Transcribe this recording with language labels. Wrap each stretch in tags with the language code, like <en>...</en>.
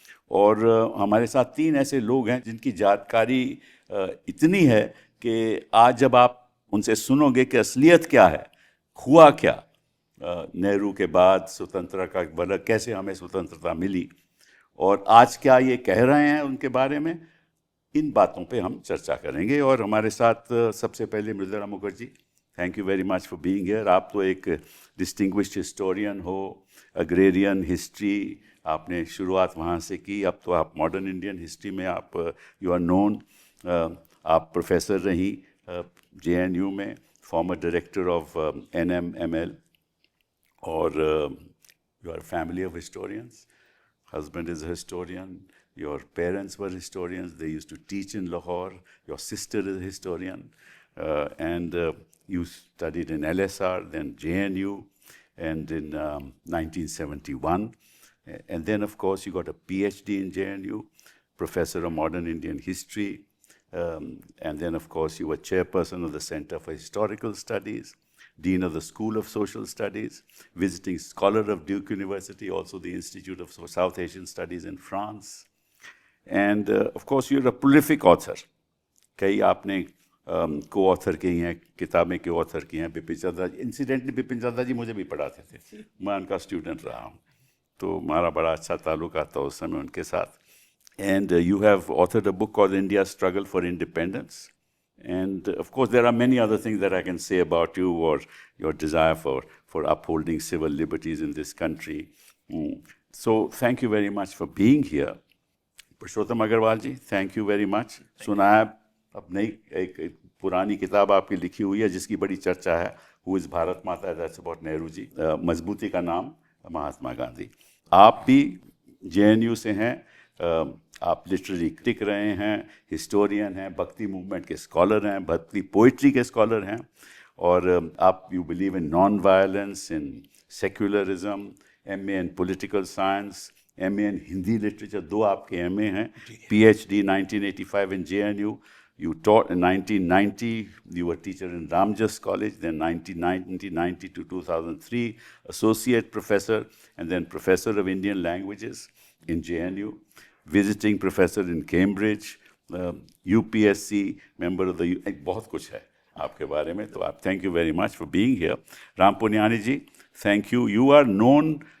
<hi>और हमारे साथ 3 ऐसे लोग हैं जिनकी जानकारी इतनी है कि आज जब आप उनसे सुनोगे कि असलियत क्या है, हुआ क्या, नेहरू के बाद स्वतंत्रता का मतलब कैसे हमें स्वतंत्रता मिली और आज क्या ये कह रहे हैं उनके बारे में, इन बातों पे हम चर्चा करेंगे। और हमारे साथ सबसे पहले Mridula Mukherjee,</hi> <en>Thank you very much for being here.</en> <hi>आप तो एक डिस्टिंग्विश्ड हिस्टोरियन हो, अग्रेरियन हिस्ट्री आपने शुरुआत वहाँ से की, अब तो आप मॉडर्न इंडियन हिस्ट्री में आप</hi> <en>You are known.</en> <hi>आप प्रोफेसर रही JNU में,</hi> <en>Former director of NMML, और you are family of historians, husband is a historian, your parents were historians, they used to teach in Lahore, your sister is a historian, and you studied in LSR, then JNU, and in 1971. And then, of course, you got a PhD in JNU, professor of modern Indian history, and then, of course, you were chairperson of the Center for Historical Studies, Dean of the School of Social Studies, visiting scholar of Duke University, also the Institute of South Asian Studies in France. And of course, you're a prolific author.</en> <hi>कई आपने को-ऑथर की हैं, किताबें के author की हैं। Bipin Chandra, incidentally Bipin Chandra जी मुझे भी पढ़ाते थे, मैं उनका स्टूडेंट रहा हूँ, तो हमारा बड़ा अच्छा ताल्लुक था उस समय उनके साथ।</hi> <en>And you have authored a book called India's Struggle for Independence. And of course, there are many other things that I can say about you, or your desire for upholding civil liberties in this country. So thank you very much for being here. Purushottam Agrawal ji, thank you very much.</en> <hi>सुना है अब नई एक पुरानी किताब आपकी लिखी हुई है जिसकी बड़ी चर्चा है, Who is भारत माता,</hi> <en>that's about</en> <hi>नेहरू जी। मजबूती का नाम महात्मा गांधी। आप भी JNU से हैं, आप लिटरेरी क्रिटिक रहे हैं, हिस्टोरियन हैं, भक्ति मूवमेंट के स्कॉलर हैं, भक्ति पोइट्री के स्कॉलर हैं, और आप</hi> <en>you believe in non violence, in secularism,</en> <hi>MA in political science, MA in Hindi literature, 2 आपके MA हैं, PhD 1985 in JNU.</hi> <en>You taught in 1990, you were teacher in Ramjas College, then 1990 to 2003, associate professor, and then professor of Indian languages in JNU, visiting professor in Cambridge, UPSC, member of the,</en> <hi>बहुत कुछ है आपके बारे में, तो आप</hi> <en>thank you very much for being here. Ram Punyani ji, thank you. You are known</en>